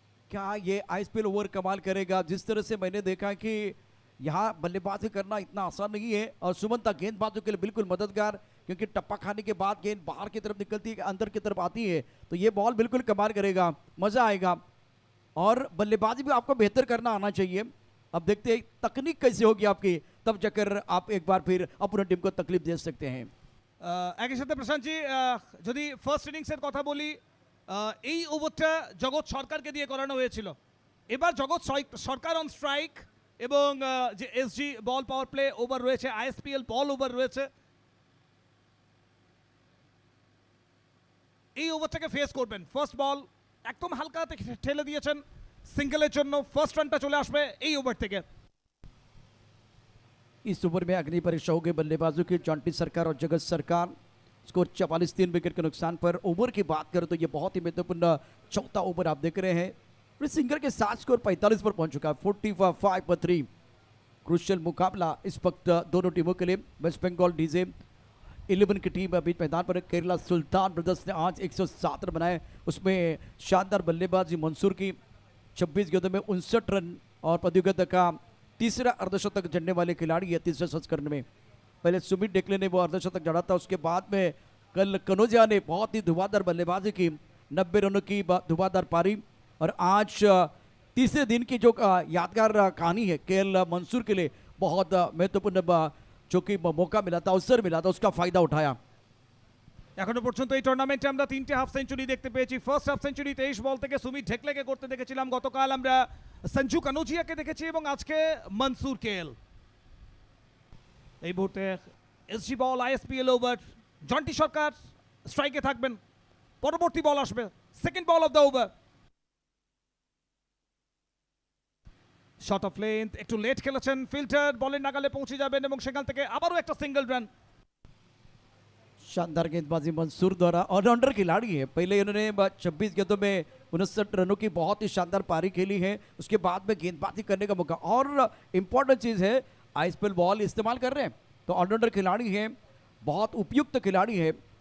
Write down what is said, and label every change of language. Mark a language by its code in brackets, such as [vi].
[hi] क्या ये ISPL over कमाल करेगा? जिस तरह से मैंने देखा कि यहाँ बल्लेबाजी करना इतना आसान नहीं है और सुमंता गेंदबाजों के लिए बिल्कुल मददगार, क्योंकि टप्पा खाने के बाद गेंद बाहर की तरफ निकलती है, अंदर की तरफ आती है, तो ये बॉल बिल्कुल कमाल करेगा, मजा आएगा। और बल्लेबाजी भी आपको बेहतर करना आना चाहिए। अब देखते हैं तकनीक कैसे होगी आपकी, तब जाकर आप एक बार फिर अपनी टीम को तकलीफ दे सकते हैं। [bn] একই সাথে প্রশান্তজি যদি ফার্স্ট ইনিংসের কথা বলি, এই ওভারটা জগৎ সরকারকে দিয়ে করানো হয়েছিল। এবার জগৎ সরকার অন স্ট্রাইক এবং যে এসজি বল পাওয়ার প্লে ওভার রয়েছে, আইএসপিএল বল ওভার রয়েছে, এই ওভারটাকে ফেস করবেন। ফার্স্ট বল একদম হালকা ঠেলে দিয়েছেন, সিঙ্গেলের জন্য ফার্স্ট রানটা চলে আসবে এই ওভার থেকে। [hi] इस ओवर में अग्नि परीक्षा होगी बल्लेबाजों की, जॉन्टी सरकार और जगत सरकार। स्कोर 44 3 विकेट के नुकसान पर। ओवर की बात करें तो ये बहुत ही महत्वपूर्ण चौथा ओवर आप देख रहे हैं। और सिंगर के साथ स्कोर 45 पर पहुंच चुका है, 45 पर 3। क्रूशियल मुकाबला इस वक्त दोनों टीमों के लिए। वेस्ट बंगाल डीजे 11 की टीम बीच मैदान पर। केरला सुल्तान ब्रदर्स ने आज 107 रन बनाए, उसमें शानदार बल्लेबाजी मंसूर की 26 गेंदों में 59 रन और प्रतियोगिता का तीसरा अर्धशतक जड़ने वाले खिलाड़ी है तीसरे संस्करण में। पहले सुमित डेकले ने वो अर्धशतक जड़ा था, उसके बाद में कल कनौजिया ने बहुत ही धुआंधार बल्लेबाजी की, 90 रनों की धुआंधार पारी। और आज तीसरे दिन की जो यादगार कहानी है केएल मंसूर के लिए, बहुत महत्वपूर्ण जो कि मौका मिला था, अवसर मिला था, उसका फायदा उठाया। [bn] এখনো পর্যন্ত এই টুর্নামেন্টে আমরা 3টে হাফ সেঞ্চুরি দেখতে পেয়েছি। ফার্স্ট হাফ সেঞ্চুরি 23 বল থেকে সুমিত ঢেকলেকে করতে দেখেছিলাম, গতকাল আমরা সঞ্জু কানোজিয়াকে দেখেছি এবং আজকে মনসুর কেএল। এই মুহূর্তে এসজি বল আইএসপিএল ওভার, জন্টি সরকার স্ট্রাইকে থাকবেন, পরবর্তী বল আসবে, second ball of the over. Shot of length, একটু লেট খেলেছেন ফিল্টার, বলের নাগালে পৌঁছে যাবেন এবং সেখান থেকে আবারও একটা সিঙ্গেল রান। [hi] शानदार गेंदबाजी मंसूर द्वारा, ऑलराउंडर खिलाड़ी है, पहले इन्होंने 26 गेंदों में 59 रनों की बहुत ही शानदार पारी खेली है, उसके बाद में गेंदबाजी करने का मौका। और इम्पोर्टेंट चीज़ है आईएसपीएल बॉल इस्तेमाल कर रहे हैं, तो ऑलराउंडर खिलाड़ी है, बहुत उपयुक्त खिलाड़ी है।